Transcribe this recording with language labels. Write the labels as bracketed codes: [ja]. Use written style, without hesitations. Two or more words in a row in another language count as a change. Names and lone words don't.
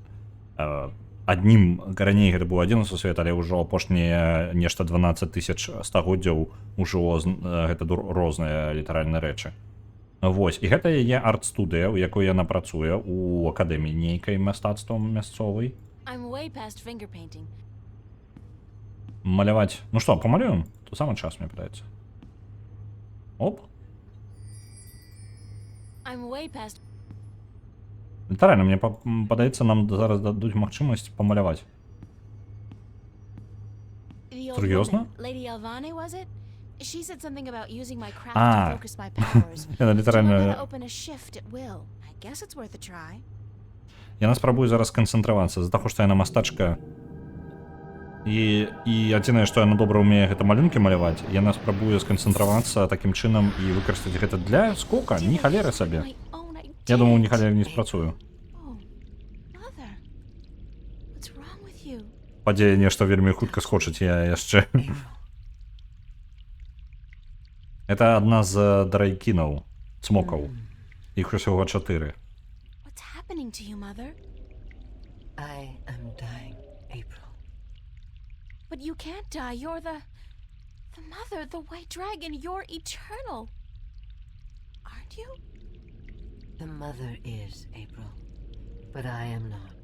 [be] Аднім раней гэта быў адзін сусвет, але ўжо апошнія нешта 12 000 стагоддзяў ужо гэта розныя літаральна рэчы. Вось, і гэта яе арт-студыя, у якой яна працуе у акадэміі нейкай мастацтвам мясцовай. [en] I'm way past finger painting. [be] Маляваць. Ну што, памалюем? То самы час, мне падаецца. Оп. [en] I'm way past. [be] Літаральна, мне падаецца, нам зараз дадуць магчымасць памаляваць. [en] The old [ru] Серьезно? [en] woman, Lady Alvane, was it? She said something about using my craft А. to focus my powers. [be] Яна [en] To learn how to [be] літаральна... [en] open a shift at will. I guess it's worth a try. [be] Яна спрабуе зараз сканцэнтравацца з-за таго, што яна мастачка. І адзінае, што яна добра ўмее гэта малюнкі маляваць, яна спрабуе сканцэнтравацца такім чынам і выкарыстаць гэта для скока, ні халеры сабе. [en] My own, I [be] Я думаю, ні [en] did. [be] халеры не спрацую. [en] Oh, mother, what's wrong with you? [be] Падзея нешта вельмі хутка скочыць, я яшчэ. Это адна з драйкінаў, цмокаў. Іх усяго 4. [en] What's happening to you, mother? I am dying, April. But you can't die. You're the mother, the white dragon. You're eternal. Aren't you? The mother is, April, but I am not.